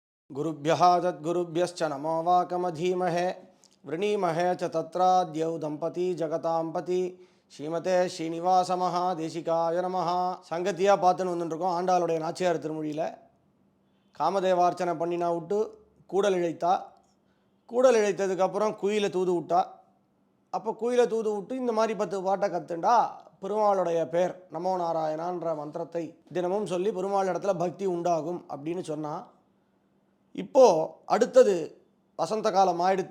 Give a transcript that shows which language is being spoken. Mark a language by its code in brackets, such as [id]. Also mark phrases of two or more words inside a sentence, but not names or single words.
[sa] गुरुभ्यः तद्गुरुभ्यश्च नमो वाकमधीमहे वृणीमहे च तत्राद्यौ दंपती जगतांपति श्रीमते श्रीनिवास महादेशिकाय नमः. [ta] சங்கத்தியாக பார்த்துன்னு வந்துட்டுருக்கோம். ஆண்டாளுடைய நாச்சியார் திருமொழியில் காமதேவார்ச்சனை பண்ணினா விட்டு கூடல் இழைத்தா, கூடல் இழைத்ததுக்கப்புறம் குயிலை தூது விட்டா. அப்போ குயிலை தூது விட்டு இந்த மாதிரி 10 பாட்டை கற்றுண்டா பெருமாளுடைய பேர் நமோ நாராயணான்ற மந்திரத்தை தினமும் சொல்லி பெருமாள் இடத்துல பக்தி உண்டாகும் அப்படின்னு சொன்னால், இப்போது அடுத்தது வசந்த காலம் ஆயிடுத்து.